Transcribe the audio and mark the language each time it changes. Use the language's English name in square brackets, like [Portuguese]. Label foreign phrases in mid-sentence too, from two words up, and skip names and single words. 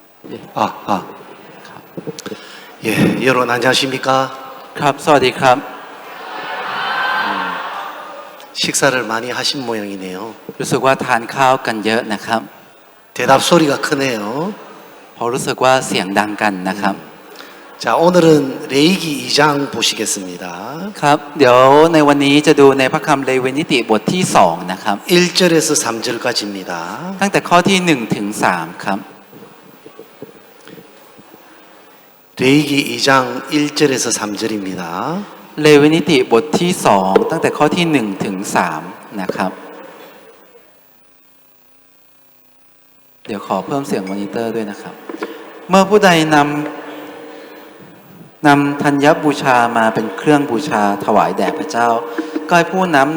[Korean] 예. 예, 여러분 안녕하십니까? [Thai] ครับสวัสดีครับ [Korean] 식사를 많이 하신 모양이네요. [Thai] รู้สึกว่าทานข้าวกันเยอะนะครับ [Korean] 대답 소리가 크네요. [Thai] เพราะรู้สึกว่าเสียงดังกันนะครับ [Korean] 자, 오늘은 레이기 2장 보시겠습니다. [Thai] ครับเดี๋ยวในวันนี้จะดูในพระคัมภีร์เลวีนิติบทที่2นะครับ [Korean] 1절에서 3절까지입니다. [Thai] ตั้งแต่ข้อที่1ถึง3ครับ [Korean] 레이기 2장 1절에서 3절입니다. [Thai] เลวีนิติบทที่2ตั้งแต่ข้อที่1ถึง3นะครับเดี๋ยวขอเพิ่มเสียงมอนิเตอร์ด้วยนะครับเมื่อผู้ใดนำธัญบูชามาเป็นเครื่องบูชาถวายแด่พระเจ้าก็ให้ผู้นั้น